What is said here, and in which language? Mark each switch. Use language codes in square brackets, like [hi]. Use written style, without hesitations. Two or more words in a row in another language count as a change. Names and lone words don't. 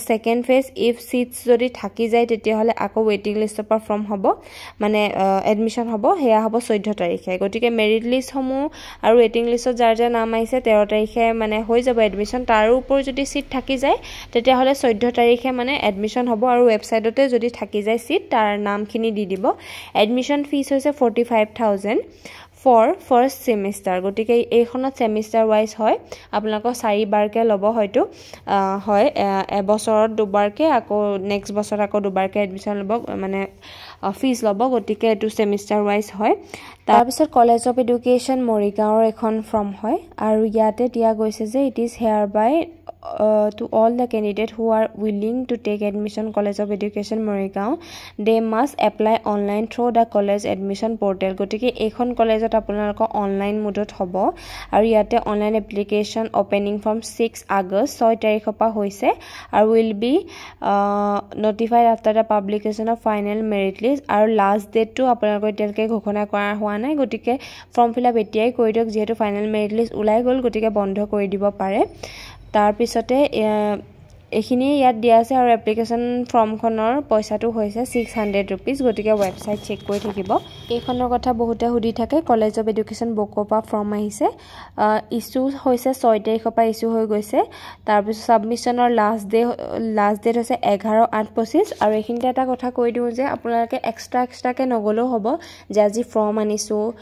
[en] second phase if seats [as] যদি থাকি যায় তেতিয়া হলে আকৌ [en] waiting listৰ [as] পৰা ফৰ্ম হ'ব মানে এডমিশন হ'ব হেয়া হ'ব 14 তাৰিখে গতিকে [en] merit list [as] সমূহ আৰু ৱেটিং লিষ্টত যাৰ যাৰ নাম আহিছে 13 তাৰিখে মানে হৈ যাব এডমিশন তাৰ ওপৰ যদি সিট থাকি যায় তেতিয়া হলে 14 তাৰিখে মানে এডমিশন হ'ব আৰু ৱেবছাইটতে যদি থাকি যায় সিট তাৰ নামখিনি দি দিব [en] admission fees [as] হৈছে 45000 [en] for first semester [as] গটিকে এইখনত [en] semester wise [as] হয় আপোনালোকৰ 4 বাৰকে লব হয়তো হয় এবছৰত দুবাৰকে আকৌ নেক্সট বছৰ আকৌ দুবাৰকে এডমিশন লব মানে ফিজ লব গটিকে এটো [en] semester wise [as] হয় তাৰ পিছত কলেজ অফ এডুকেশন মৰিগাঁওৰ এখন ফৰ্ম হয় আৰু ইয়াতে দিয়া গৈছে যে [en] it is hereby to all the candidates who are willing to take admission College of Education Morigao they must apply online through the college admission portal [as] গটিকে এইখন কলেজত আপোনালোকৰ অনলাইন মোডত হ'ব আৰু ইয়াতে [en] online application opening from 6 আগষ্ট 6 [as] তাৰিখৰ পৰা হৈছে আৰু [en] will be notified after the publication of final merit list [as] আৰু [en] last date [as] টো আপোনালোকৰ এতিয়ালৈকে ঘোষণা কৰা হোৱা নাই গটিকে [en] form fill up [as] এতিয়াই কৰি দিয়ক যেহেতু [en] final merit list [as] ওলাই গল গটিকে বন্ধ কৰি দিব পাৰে তাৰ পিছতে এখিনি ইয়াত দিয়া আছে আৰু [en] application formখনৰ [as] পইচাটো হৈছে 600 ৰুপিজ গটিকে [en] website check [as] কৰি থাকিব এইখনৰ কথা বহুতে সুধি থাকে কলেজ অফ এডুকেশন বকোপা ফৰ্ম আহিছে ইস্যু হৈছে 6 তাৰিখৰ পৰা ইস্যু হৈ গৈছে তাৰ পিছত সাবমিশনৰ [en] last date [as] হৈছে 11/8/25 আৰু এইখিনিতে এটা কথা কৈ দিও যে আপোনালোকে এক্সট্ৰাকে নগলেও হ'ব যে আজি ফৰ্ম আনিছো